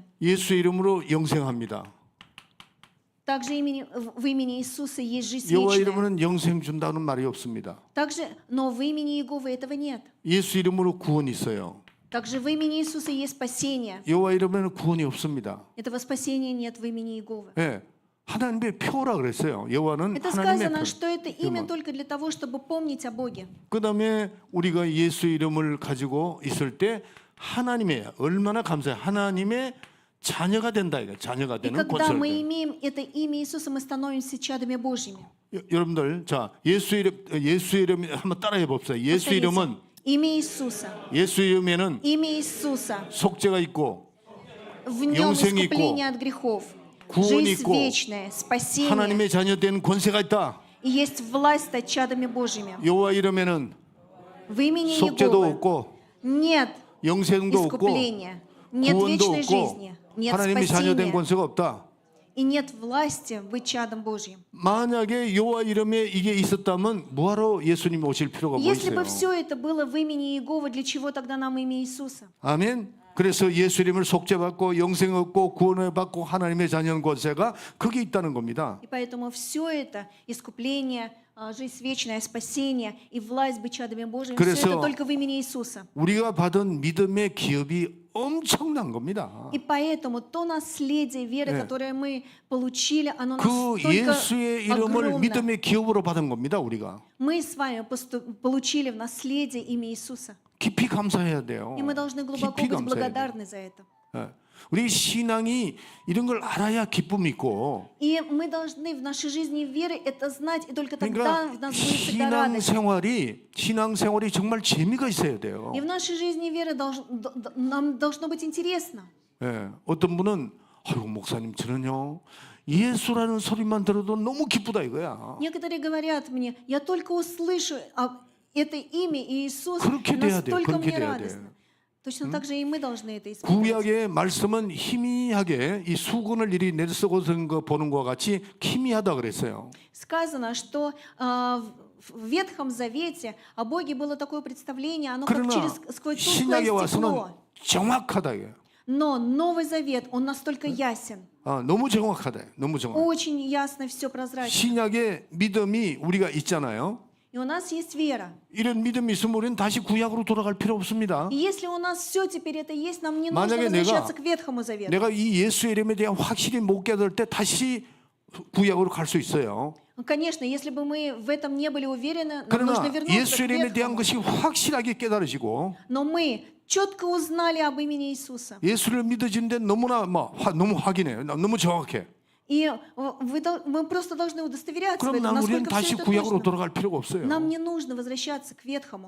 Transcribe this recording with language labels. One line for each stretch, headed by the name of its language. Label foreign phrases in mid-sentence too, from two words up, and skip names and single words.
Korean: 예수 이름으로 영생합니다.
Russian: Также в имени Иисуса есть жизнь
Korean: 여호와
Russian: вечная.
Korean: 이름으로는 영생 준다는 말이 없습니다.
Russian: Также, но в имени Иеговы этого нет.
Korean: 예수 이름으로 구원이 있어요.
Russian: Также в имени Иисуса есть спасение.
Korean: 여호와 이름에는 구원이 없습니다.
Russian: Этого спасения нет в имени Иеговы.
Korean: 예, 하나님의 표라 그랬어요. 여호와는
Russian: Это
Korean: 하나님의
Russian: сказано,
Korean: 표.
Russian: что это имя только для того, чтобы помнить о Боге.
Korean: 그다음에 우리가 예수 이름을 가지고 있을 때 하나님의 얼마나 감사해. 하나님의 자녀가 된다 이거. 자녀가
Russian: И
Korean: 되는
Russian: когда мы
Korean: 권세를.
Russian: имеем это имя Иисуса, мы становимся чадами Божьими.
Korean: 여러분들 자 예수 이름 한번 따라해 봅시다. 예수 이름은
Russian: Имя Иисуса.
Korean: 예수 이름에는
Russian: Имя Иисуса.
Korean: 속죄가 있고
Russian: В нем
Korean: 영생이 있고,
Russian: искупление от грехов,
Korean: 구원이
Russian: жизнь
Korean: 있고,
Russian: вечная, спасение.
Korean: 하나님의 자녀 된 권세가 있다.
Russian: И есть власть стать чадами Божьими.
Korean: 여호와 이름에는
Russian: В имени
Korean: 속죄도
Russian: Иеговы
Korean: 없고
Russian: нет
Korean: 영생도 없고
Russian: искупления, нет
Korean: 구원도
Russian: вечной
Korean: 없고
Russian: жизни, нет
Korean: 하나님의 자녀 된
Russian: спасения
Korean: 권세가 없다.
Russian: и нет власти быть чадом Божьим.
Korean: 만약에 여호와 이름에 이게 있었다면 뭐하러 예수님이 오실 필요가 뭐
Russian: Если
Korean: 있어요?
Russian: бы все это было в имени Иеговы, для чего тогда нам имя Иисуса?
Korean: 아멘. 그래서 예수 이름을 속죄받고 영생 얻고 구원을 받고 하나님의 자녀 권세가 그게 있다는 겁니다.
Russian: И поэтому все это искупление, жизнь вечная, спасение и власть быть чадами Божьими, все
Korean: 그래서
Russian: это только в имени Иисуса.
Korean: 우리가 받은 믿음의 기업이 엄청난 겁니다.
Russian: И поэтому то наследие веры,
Korean: 네.
Russian: которое мы получили, оно
Korean: 그
Russian: настолько
Korean: 예수의 이름을
Russian: огромно.
Korean: 믿음의 기업으로 받은 겁니다. 우리가.
Russian: Мы с вами получили в наследие имя Иисуса.
Korean: 깊이 감사해야 돼요.
Russian: И мы должны глубоко
Korean: 깊이
Russian: быть
Korean: 감사해야 돼요.
Russian: благодарны за это.
Korean: 예. 우리 신앙이 이런 걸 알아야 기쁨이 있고,
Russian: И мы должны в нашей жизни веры это знать, и только тогда
Korean: 그러니까
Russian: в нас будет всегда радость.
Korean: 신앙생활이 정말 재미가 있어야 돼요.
Russian: И в нашей жизни веры нам должно быть интересно.
Korean: 예. 어떤 분은 아이고 목사님 저는요 예수라는 소리만 들어도 너무 기쁘다 이거야.
Russian: Некоторые говорят мне, я только услышу это имя Иисус,
Korean: 그렇게 돼야 돼.
Russian: настолько
Korean: 그렇게
Russian: мне
Korean: 돼야
Russian: радостно.
Korean: 돼.
Russian: Точно так же и мы должны это испытать.
Korean: 구약의 말씀은 희미하게 이 수건을 이리 내쓰고 쓴 거 보는 것과 같이 희미하다 그랬어요.
Russian: Сказано, что в Ветхом Завете о Боге было такое представление, оно как
Korean: 그러나
Russian: сквозь тусклое
Korean: 신약에 와서는
Russian: стекло.
Korean: 정확하다 이거예요.
Russian: Но Новый Завет, он настолько ясен.
Korean: 너무 정확하다. 너무 정확.
Russian: Очень ясно, все прозрачно.
Korean: 신약의 믿음이 우리가 있잖아요.
Russian: И у нас есть вера.
Korean: 이런 믿음이 있으면 우리는 다시 구약으로 돌아갈 필요 없습니다.
Russian: И если у нас все теперь это есть, нам не нужно
Korean: 만약에
Russian: возвращаться к Ветхому Завету.
Korean: 내가 이 예수의 이름에 대한 확실히 못 깨달을 때 다시 구약으로 갈 수 있어요.
Russian: Конечно, если бы мы в этом не были уверены, нам
Korean: 그러나
Russian: нужно вернуться
Korean: 예수의
Russian: к
Korean: 이름에 대한
Russian: Ветхому.
Korean: 것이 확실하게 깨달으시고
Russian: Но мы четко узнали об имени Иисуса.
Korean: 예수를 믿어지는데 너무나 너무 확인해요. 너무 정확해.
Russian: И мы просто должны удостоверяться в
Korean: 그럼
Russian: этом,
Korean: 우리는
Russian: насколько
Korean: 다시
Russian: все это
Korean: 구약으로
Russian: точно.
Korean: 돌아갈 필요가 없어요.
Russian: Нам не нужно возвращаться к Ветхому.